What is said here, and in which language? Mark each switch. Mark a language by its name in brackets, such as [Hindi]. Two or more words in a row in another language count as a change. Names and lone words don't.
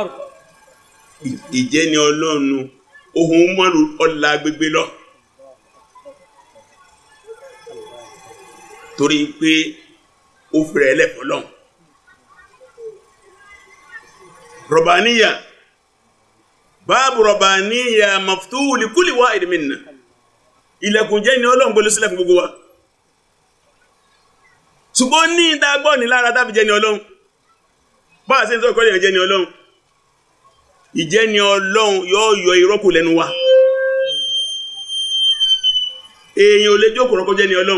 [Yoruba] ìjẹ́ ni Ọlọ́run ohun Umaru ọlá gbégbé lọ torí pé ó fẹ́rẹ̀ ẹlẹ́fọ́ lọ́hùn. [Arabic] ربانية باب ربانية مفتوح لكل واحد منا [Yoruba] ilẹ̀kùn jẹ́ ni Ọlọ́run gbóló sílẹ̀ fún gbogbo wa ṣùgbọ́n ní ìdágbọ́ ní lára tàbí jẹ́ ni Ọlọ́run bá a ṣe ń sọ ìkọ́lẹ̀ jẹ́ ni Ọlọ́run ìjẹ́ ni Ọlọ́run yóò yọ ìrọ́kù lẹ́nu wa èèyàn ò lè jókòó rọ́kọ́ jẹ́ ni Ọlọ́run